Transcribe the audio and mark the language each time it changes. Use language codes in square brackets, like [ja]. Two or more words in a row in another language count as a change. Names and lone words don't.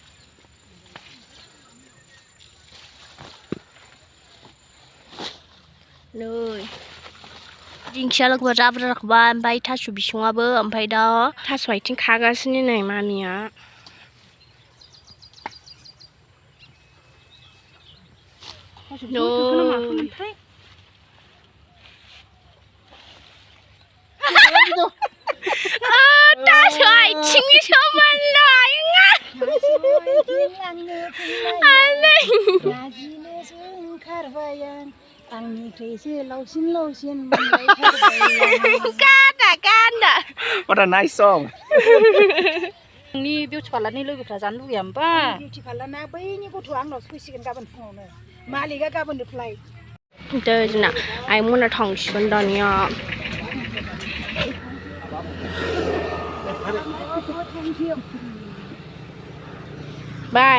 [brx] नै दिंखिया लोगोफोर जाब्रा जाखाबाय ओमफ्राय थास' बिसङाबो ओमफ्राय दा थास' आथिं खागासिनो नै मामिया थास' आथिंनि सोमोन्दै आंनिख्रुइसो लावसिन लावसिन मोनलायथारबाय गान्दा [en] what a nice song [brx] नोंनि [en] beauty parlourni [brx] लोगोफ्रा जानो लुगैया होमबा [en] beauty parlourna [brx] बैनि गथ'आ आंनाव फैसिगोन गाबोन फुङावनो मालिकआ गाबोननो फ्लाइट दै जोंना आइमोना थांसिगोन दानिया बाय